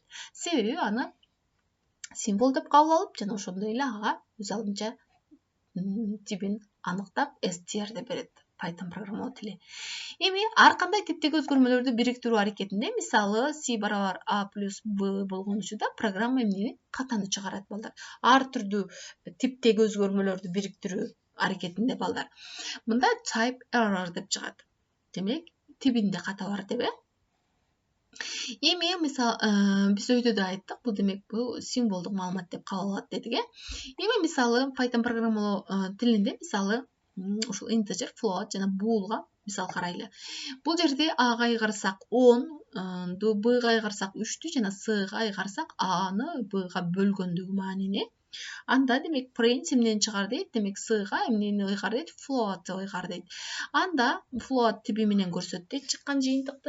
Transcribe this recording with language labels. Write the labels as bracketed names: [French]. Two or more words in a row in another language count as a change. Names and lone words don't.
[Kyrgyz] Себеби аны символ деп кабыл алып, жана ошондой эле ага өз алдынча тибин аныктап str деп берет Python программалоо тили. Эми ар кандай типтеги өзгөрмөлөрдү бириктирүү аракетинде, мисалы c барабар a плюс b болгон учурда программа эмнени катаны чыгарат балдар. Ар түрдүү типтеги өзгөрмөлөрдү бириктирүү аракетинде балдар. Мында [English] type error [Kyrgyz] деп чыгат. Демек, тибинде ката бар деп. Эми мисалы биз өйдөдө айттык, бул демек бул символдук маалымат деп кабыл алат дедик. Эми мисалы Python программалоо тилинде мисалы ушул integer, float жана boolга мисал карайлы. Бул жерде ага ыйгарсак 10, бга ыйгарсак 3 жана cга ыйгарсак аны бга бөлгөндүгү маанини. Анда демек print эмнени чыгар дейт? Демек cга эмнени ыйгар дейт? Float деп ыйгар дейт. Анда float тиби менен көрсөт дейт чыккан жыйынтыкты.